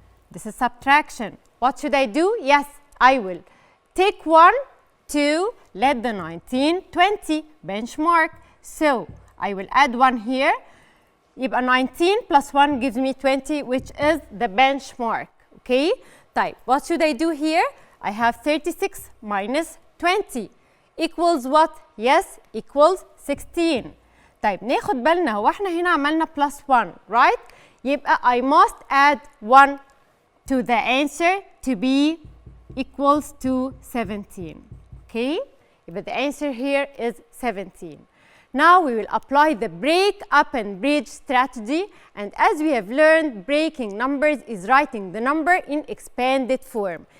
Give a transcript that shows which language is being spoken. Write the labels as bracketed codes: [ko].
[en] This is subtraction. What should I do? Yes, I will take 1 to let the 19 20 benchmark. So I will add 1 here. [ar] يبقى [en] 19 plus 1 gives me 20, which is the benchmark. Okay? [ar] طيب, [en] what should I do here? I have 36 minus 20 equals what? Yes, equals 16. [ar] طيب, ناخد بالنا هو احنا هنا عملنا plus 1, [en] right? [ar] يبقى [en] I must add 1 to the answer to be equals to 17. Okay? But the answer here is 17. Now we will apply the break up and bridge strategy, and as we have learned, breaking numbers is writing the number in expanded form.